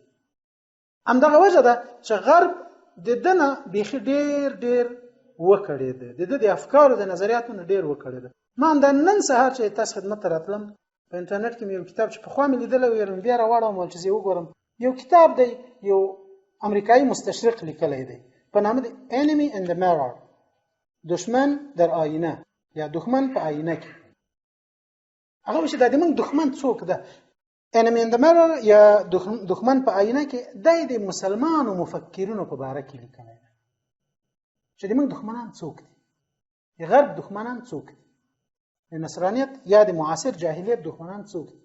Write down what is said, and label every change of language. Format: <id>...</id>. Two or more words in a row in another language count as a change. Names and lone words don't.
<ps>همدغه وجه ده چې غرب د دنه بیخي ډېر وکړی دی، د افکارو د نظریاتو نه ډېر وکړی دی. ما د نن سهار چې تاسو خدمت ته راتلم، په انټرنیټ کې یو کتاب چې په خوا مې لیدلی و، بیا راوړم چې زه وګورم. یو کتاب دی، یو امریکایي مستشرق لیکلی دی په نامه د Enemy in the Mirror،</ps> <fa>دشمن در آینه</fa> <ps>یا دښمن په آینه کې. هغه چې د موږ دښمن څوک ده، Enemy in the Mirror یا دښمن په آینه کې، د مسلمانو مفکرینو په باره کې لیکلی دی چې د موږ دښمنان څوک دي، د غرب دښمنان څوک دي، د نصرانیت یا د معاصر جاهلیت دښمنان څوک دي.</ps>